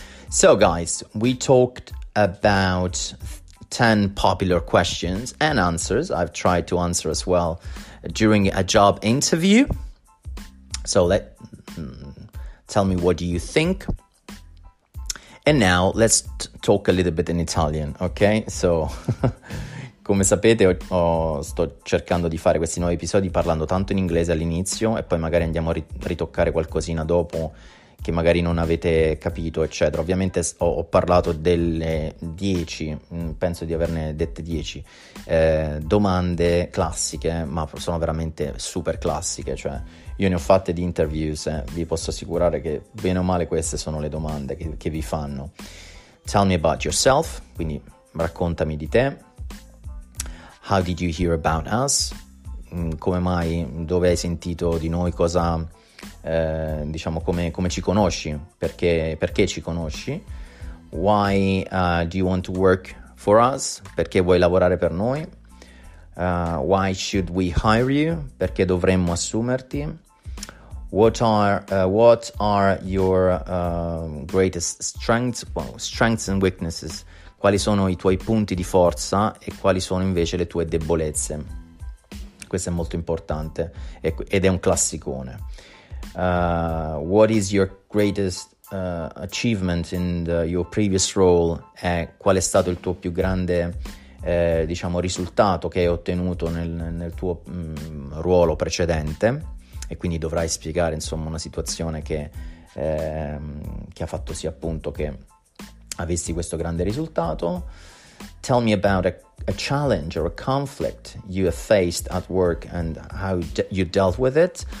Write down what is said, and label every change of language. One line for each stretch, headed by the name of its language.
English: So guys, we talked about 10 popular questions and answers I've tried to answer as well during a job interview. So tell me, what do you think? And now let's talk a little bit in Italian, ok?
Italian: So, come sapete, sto cercando di fare questi nuovi episodi parlando tanto in inglese all'inizio, e poi magari andiamo a ritoccare qualcosina dopo che magari non avete capito, eccetera. Ovviamente ho parlato delle 10, penso di averne dette 10 domande classiche, ma sono veramente super classiche, cioè io ne ho fatte di interviews, vi posso assicurare che bene o male queste sono le domande che vi fanno.
English: Tell me about yourself,
Italian: quindi raccontami di te.
English: How did you hear about us?
Italian: Come mai, dove hai sentito di noi, cosa, come ci conosci, perché ci conosci.
English: Why do you want to work for us?
Italian: Perché vuoi lavorare per noi?
English: Why should we hire you?
Italian: Perché dovremmo assumerti?
English: What are your greatest strengths and weaknesses?
Italian: Quali sono i tuoi punti di forza e quali sono invece le tue debolezze? Questo è molto importante ed è un classicone.
English: What is your greatest achievement in your previous role?
Italian: Qual è stato il tuo più grande risultato che hai ottenuto nel tuo ruolo precedente? E quindi dovrai spiegare, insomma, una situazione che ha fatto sì, appunto, che avessi questo grande risultato.
English: Tell me about a challenge or a conflict you have faced at work and how you dealt with it.